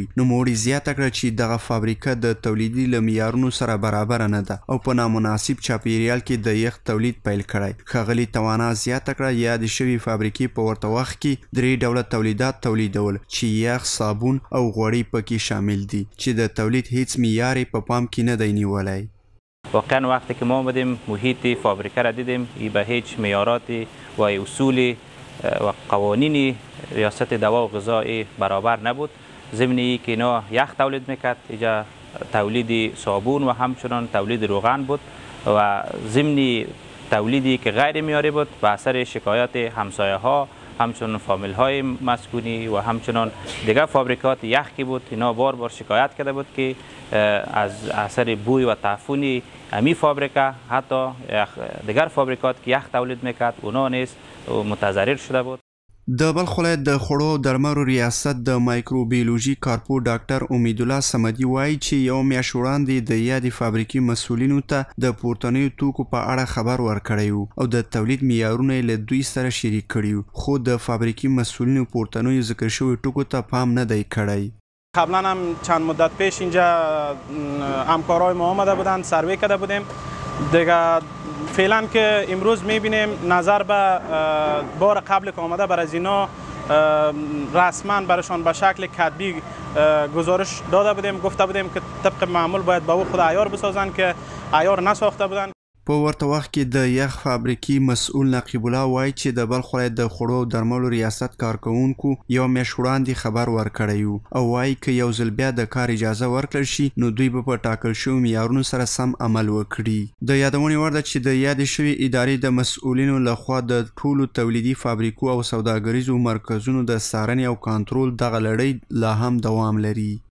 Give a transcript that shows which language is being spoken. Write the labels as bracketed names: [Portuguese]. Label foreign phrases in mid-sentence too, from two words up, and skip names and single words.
[Pashto] نوموړي زیاته کړه چې دغه فابریکه د تولیدي له معیارونو سره برابره نه ده او په نامناسب چاپیریال کې د یخ تولید پیل کړی. ښاغلي توانا زیاته کړه یادې شوې فابریکې په ورته وخت کې 3 ډوله تولیدات تولیدول چې یخ، صابون او غوړي پکې شامل دي، چې د تولید هیڅ معیار په پام کې نه دی نیولی. [Persian] واقعا وقتی که ما آمدیم محیط فابریکه را دیدیم، ای به هیچ معیارات و اصول و قوانین ریاست دوا و غذا برابر نبود. ضمن ای که اینا یخ تولید میکرد، اینجا تولید صابون و همچنان تولید روغن بود و ضمن تولیدی که غیر معیاری بود به اثر شکایت همسایه ها، همچنان فامیل های مسکونی و همچنان دیگر فابریکات یخ که بود، اینا بار بار شکایت کرده بود که از اثر بوی و تعفن امی فابریکه حتی دیگر فابریکات که یخ تولید میکرد اونا نیز متضرر شده بود. [Pashto] د بلخ ولایت د خوړو او درملو ریاست د مایکروبیولوژي کارپو ډاکټر امیدالله صمدي وایي چې یو میاشت وړاندې د یادې فابریکې مسؤلینو ته د پورتنیو توکو په اړه خبر ورکړی و او د تولید معیارونه یې له دوی سره شریک کړي وو، خو د فابریکې مسؤلینو پورتنیو ذکر شویو ټکو ته پام نه دی کړی. [Persian] قبلا هم چند مدت پیش اینجا همکارای ما آمده بودند، سروی کرده بودیم دیگه. فعلا که امروز میبینیم نظر به بار قبل که آمده بر از اینا رسما برشان به شکل کتبی گزارش داده بودیم، گفته بودیم که طبق معمول باید به او خود عیار بسازند که عیار نساخته بودند. [Pashto] په ورته وخت کې د یخ فابریکې مسؤل نقیب الله وایي چې د بلخ ولایت د خوړو او درملو ریاست کارکوونکو یو میاشت وړاندې خبر ورکړی و او وایي که یو ځل بیا د کار اجازه ورکړل شي نو دوی به په ټاکل شویو معیارونو سره سم عمل وکړي. د یادونې وړ ده چې د یادې شوې ادارې د مسؤلینو لخوا د ټولو تولیدي فابریکو او سوداګریزو مرکزونو د څارنې او کنټرول دغه لړۍ لا هم دوام لري.